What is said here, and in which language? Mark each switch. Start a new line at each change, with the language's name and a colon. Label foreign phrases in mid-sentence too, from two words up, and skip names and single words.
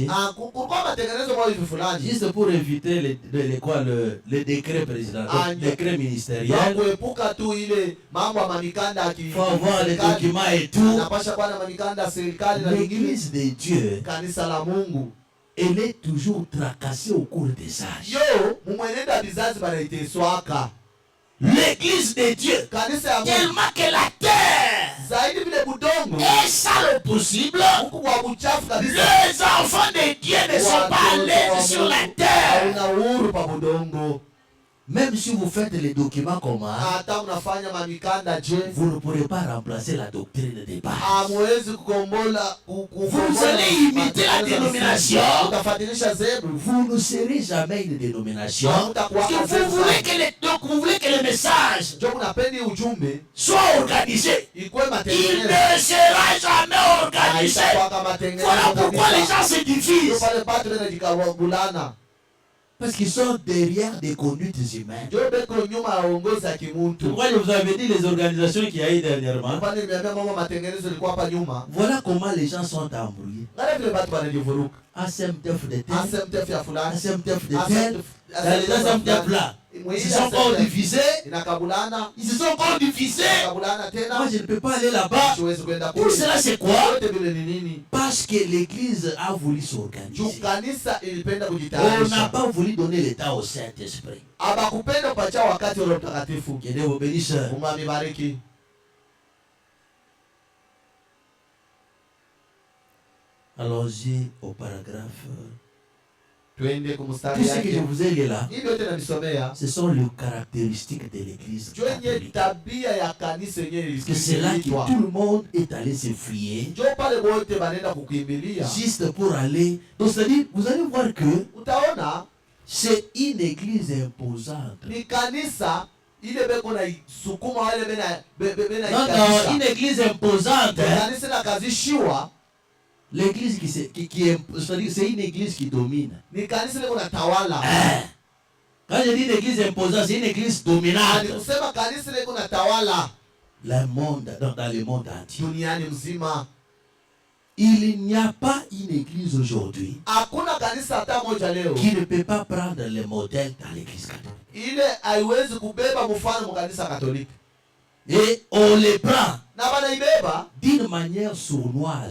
Swahili: Kulikuwa matengenezo kwa hivi fulani
French: juste pour éviter le décret présidentiel, le décret
Swahili: na
French: ministériel.
Swahili: kuepuka tu ile mambo ya mamikanda ya
French: Il faut avoir les
Swahili: kiserikali.
French: documents et tout.
Swahili: Napasha kuwa na mamikanda ya serikali na vingine.
French: L'église de Dieu,
Swahili: Kanisa la Mungu
French: elle est toujours tracassée au cours des âges.
Swahili: yo mumwenenda vizazi banaiteswaka.
French: L'église de Dieu,
Swahili: Kanisa ya Mungu
French: tellement que la terre
Swahili: zaidi vile budongo
French: est sale au possible,
Swahili: huku kwa buchafu kabisa.
French: les enfants de Dieu ne sont pas à l'aise sur la terre.
Swahili: Hauna uhuru pa budongo.
French: Même si vous faites les documents comment,
Swahili: Hata unafanya mamikanda je,
French: vous ne pourrez pas remplacer la doctrine de base.
Swahili: hamwezi kukombola
French: Vous allez imiter la dénomination.
Swahili: Utafuatilisha zebu.
French: Vous ne serez jamais une dénomination. Parce que
Swahili: Hamtakuwa
French: vous voulez que le message
Swahili: ndio kunapendi ujumbe
French: soit organisé.
Swahili: ikuwe
French: Il
Swahili: matengenezo.
French: ne sera jamais organisé.
Swahili: Haitakuwa kama matengenezo
French: Voilà pourquoi les
Swahili: kabisa.
French: gens se
Swahili: Ndio
French: divisent.
Swahili: pale patu ndio jikabulana.
French: Parce qu'ils sont derrière des conduites humaines.
Swahili: njo beko nyuma ya uongozi ya kimuntu.
French: Pourquoi je vous avais dit les organisations qu'il y a eu dernièrement?
Swahili: Pale nimeambia mama matengenezo ilikuwa hapa nyuma.
French: Voilà comment les gens sont embrouillés.
Swahili: Ngara vile watu wanajivuruka.
French: ASMTF de tel,
Swahili: ASMTF ya fulani.
French: ASMTF de tel. Dans les ASMTF ASMTF là, ils se sont encore divisés.
Swahili: inakabulana.
French: Ils se sont encore divisés.
Swahili: Inakabulana tena.
French: Moi, je ne peux pas aller là-bas.
Swahili: Siwezi kwenda
French: Pour
Swahili: kule.
French: cela, c'est quoi?
Swahili: Yote vile ni nini?
French: Parce que l'Église a voulu s'organiser.
Swahili: Juu kanisa ilipenda
French: On n'a
Swahili: kujitayarisha.
French: pas voulu donner l'état au Saint-Esprit.
Swahili: Abakupenda kupatia wakati wa Roho Mtakatifu.
French: Que Dieu vous bénisse.
Swahili: Mungu amebariki.
French: Allons-y au paragraphe.
Swahili: Twende
French: Tout
Swahili: kumstari
French: ce que je
Swahili: yake.
French: vous ai lu là,
Swahili: Hivi yote nanisomea.
French: ce sont les caractéristiques de l'Église
Swahili: Njo yenye
French: catholique.
Swahili: tabia ya kanisa yenyewe
French: Parce que c'est là que
Swahili: iliitwa.
French: tout le monde est allé se fier.
Swahili: Njo pale wote banenda kukimbilia.
French: Juste pour aller. Donc c'est-à-dire, vous allez voir que
Swahili: Utaona
French: c'est une église imposante.
Swahili: ni kanisa ile beko na sukuma wale bena
French: Non, non, une église imposante. Hein?
Swahili: kanisa na kazishiwa
French: L'église c'est-à-dire c'est une église qui domine.
Swahili: ni kanisa leko na tawala.
French: Hein? Quand je dis une église imposante, c'est une église dominante.
Swahili: Ni kusema kanisa leko na tawala
French: Le monde, dans le monde entier.
Swahili: duniani mzima.
French: Il n'y a pas une église aujourd'hui
Swahili: Hakuna kanisa hata moja leo
French: qui ne peut pas prendre le modèle dans l'église catholique.
Swahili: ile haiwezi kubeba mfano mu kanisa Katoliki.
French: Et on les prend
Swahili: Na banaibeba
French: d'une manière sournoise.